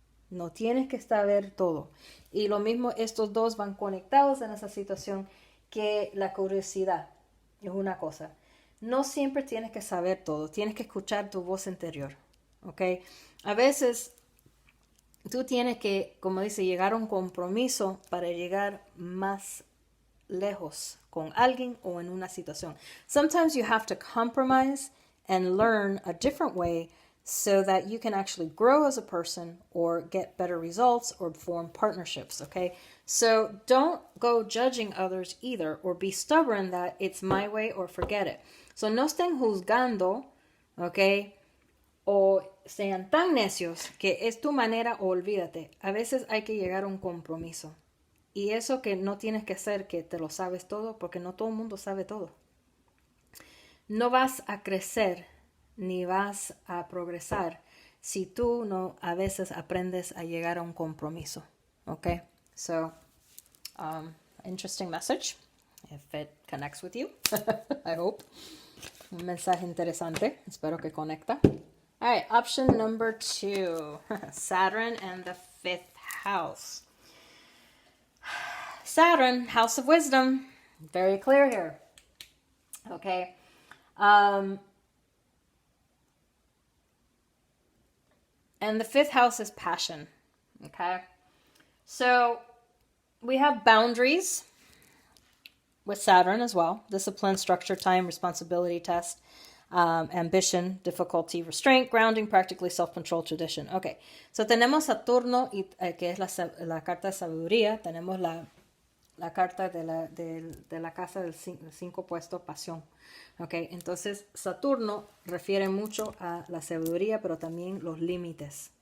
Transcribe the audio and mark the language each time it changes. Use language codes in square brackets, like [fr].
[es] No tienes que saber todo. Y lo mismo, estos dos van conectados en esa situación, que la curiosidad es una cosa. No siempre tienes que saber todo, tienes que escuchar tu voz interior. ¿Ok? A veces tú tienes que, como dice, llegar a un compromiso para llegar más lejos con alguien o en una situación. [en] Sometimes you have to compromise and learn a different way so that you can actually grow as a person or get better results or form partnerships, okay? So don't go judging others either or be stubborn that it's my way or forget it. [es] So no estén juzgando, okay? O sean tan necios que es tu manera o olvídate. A veces hay que llegar a un compromiso. Y eso que no tienes que hacer que te lo sabes todo, porque no todo el mundo sabe todo. No vas a crecer ni vas a progresar si tú no a veces aprendes a llegar a un compromiso. [en] Okay? So, interesting message. If it connects with you, I hope. [es] Un mensaje interesante. Espero que conecta. [en] All right, option number 2, Saturn and the 5th house. Saturn, house of wisdom, very clear here. Okay. And the 5th house is passion. Okay? So we have boundaries with Saturn as well. Discipline, structure, time, responsibility, test, ambition, difficulty, restraint, grounding, practically self-control, tradition. [es] Okay, so tenemos Saturno, que es la carta de sabiduría. Tenemos la carta de la casa del 5 puesto, pasión. Okay, entonces Saturno refiere mucho a la sabiduría, pero también los límites.